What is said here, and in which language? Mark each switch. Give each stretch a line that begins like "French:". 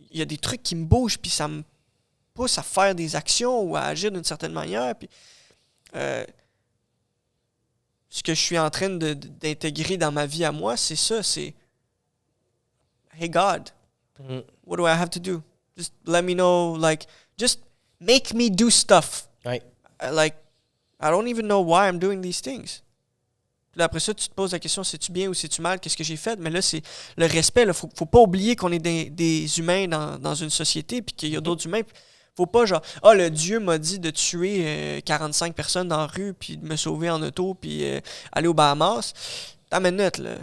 French: Il y a des trucs qui me bougent, puis ça me pousse à faire des actions ou à agir d'une certaine manière. Puis, ce que je suis en train d'intégrer dans ma vie à moi, c'est ça, c'est
English: Hey God, what do I have to do? Just let me know, like, just make me do stuff.
French: Oui.
English: Like, I don't even know why I'm doing these things.
French: Puis là, après ça, tu te poses la question, c'est-tu bien ou c'est-tu mal? Qu'est-ce que j'ai fait? Mais là, c'est le respect. Il faut pas oublier qu'on est des humains dans une société, puis qu'il y a d'autres humains. Faut pas genre, le Dieu m'a dit de tuer 45 personnes dans la rue, puis de me sauver en auto, puis aller aux Bahamas. T'as une minute, là.